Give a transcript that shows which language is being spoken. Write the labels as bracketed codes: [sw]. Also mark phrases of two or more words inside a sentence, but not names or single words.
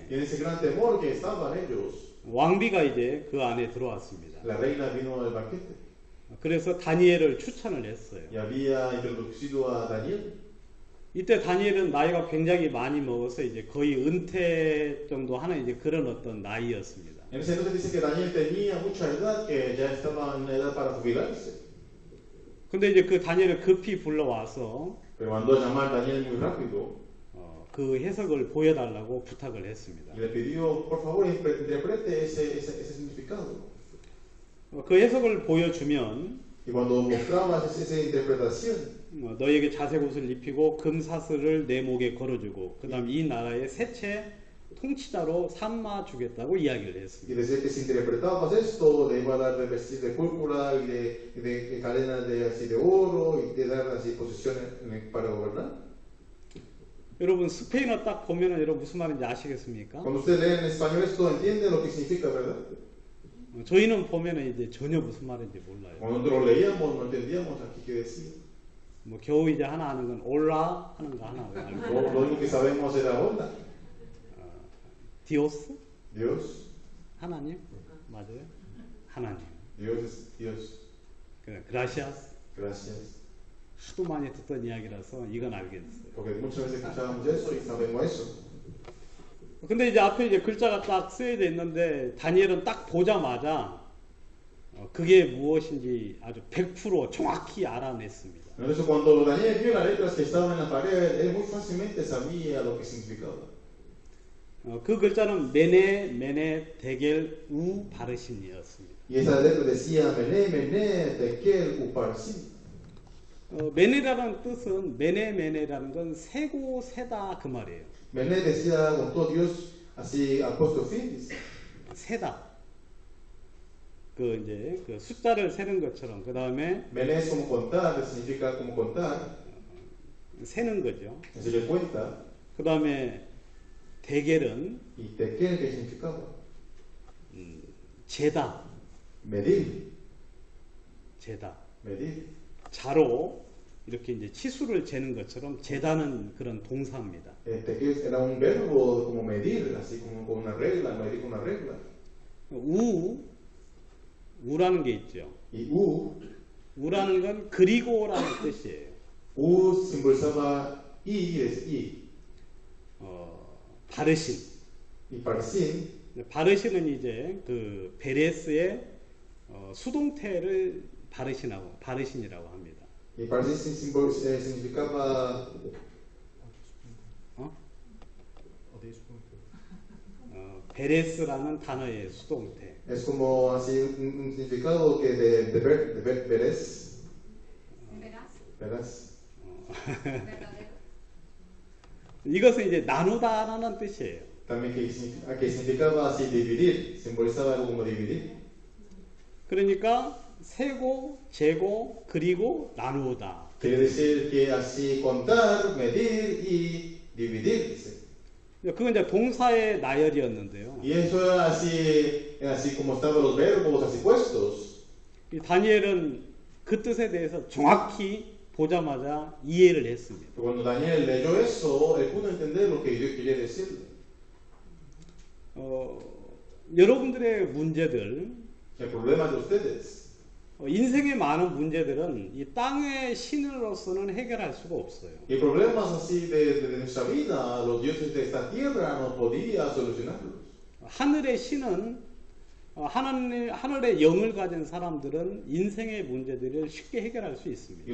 [es] Y en ese gran temor que estaban ellos, [ko] 왕비가 이제 그 안에 들어왔습니다. [es] la reina vino al banquete [ko] 그래서 다니엘을 추천을 했어요. [es] y había introducido a Daniel. [ko] 이때 다니엘은 나이가 굉장히 많이 먹어서 이제 거의 은퇴 정도 하는 이제 그런 어떤 나이였습니다. [es] En ese entonces dice que Daniel tenía mucha edad, que ya estaba en edad para jubilarse. [ko] 근데 이제 그 다니엘을 급히 불러와서 [es] Pero mandó a llamar a Daniel muy rápido [ko] 그 해석을 보여달라고 부탁을 했습니다. [es] y le pidió, por favor, interprete ese significado. [ko] 그 해석을 보여주면 [es] Y cuando mostraba esa interpretación, [ko] 너에게 자색 옷을 입히고 금사슬을 내 목에 걸어주고 그 다음 이 나라의 세체 통치자로 삼아 주겠다고 이야기를 [es] y [ko] 했습니다. [es] decía que si interpretabas esto, le iba a dar de vestir de púrpura y de cadenas de oro y de dar así posiciones para gobernar. [ko] 여러분 스페인어 딱 보면은 여러분 무슨 말인지 아시겠습니까? [es] Cuando usted lee en español esto, entiende lo que significa, ¿verdad? [ko] 저희는 보면은 이제 전혀 무슨 말인지 몰라요. [es] Cuando nosotros lo leíamos, no entendíamos aquí qué decía. [ko] 뭐 겨우 이제 하나 아는 건 올라 하는 거 하나 알고. [es] Lo único que sabemos era onda. [ko] 디오스? [es] Dios, [ko] 하나님? 맞아요? 하나님. [es] Dios es Dios. [ko] 그라시아스. [es] Gracias. [ko] 하도 많이 듣던 이야기라서 이건 알겠어요. [es] Porque muchas veces escuchábamos eso y sabemos eso. [ko] 근데 이제 앞에 이제 글자가 딱 쓰여져 있는데 다니엘은 딱 보자마자 그게 무엇인지 아주 100% 정확히 알아냈습니다. [es] Entonces cuando Daniel vio las letras que estaban en la pared, él muy fácilmente sabía lo que significaba. [ko] 그 글자는 메네 데겔 우 바르신이었습니다. [es] Y esa letra decía Mené, Tekel, Uparsin. [ko] 메네라는 뜻은 메네라는 건 세고 세다 그 말이에요. [es] Mené decía, contó Dios así apóstrofis. [ko] 세다. 그 이제 그 숫자를 세는 것처럼 그 다음에 [es] Mené es como contar, que significa como contar. [ko] 세는 거죠. [es] Así que cuenta. [ko] 그 다음에 데겔은 [es] Y Tekel, que significaba [ko] 재다. [es] medir. medir. [ko] 자로 이렇게 이제 치수를 재는 것처럼 재다는 그런 동사입니다. [es] Tekel era un verbo como medir, así como con una regla, medir con una regla. [ko] 우라는 게 있죠. [es] Y [ko] 우라는 건 그리고라는 뜻이에요. [es] simbolizaba y es y. [ko] 바르신. [es] Y parsin. [ko] 바르신은 이제 그 베레스의 수동태를 바르신이라고 합니다. [es] Y parsin significaba [ko] 베레스라는 단어의 수동태. [es] es como así un significado que de veres. Verás. [ko] 이것은 이제 나누다라는 뜻이에요. [es] También que significaba así dividir, simbolizaba algo como dividir. [ko] 그러니까 세고, 재고, 그리고 나누다. [es] Quiere decir que así contar, medir y dividir. [ko] 그건 이제 동사의 나열이었는데요. [es] Y eso era así como estaban los verbos así puestos. [ko] 이 다니엘은 그 뜻에 대해서 정확히 보자마자 이해를 했습니다. [es] Cuando Daniel leyó eso, él pudo entender lo que Dios quería decirle. [ko] 여러분들의 문제들, [es] El problema de ustedes, [ko] 인생의 많은 문제들은 이 땅의 신으로서는 해결할 수가 없어요. [es] y problemas así de nuestra vida, los dioses de esta tierra no podían solucionarlos. [ko] 하늘의 신은 하늘의 영을 가진 사람들은 인생의 문제들을 쉽게 해결할 수 있습니다.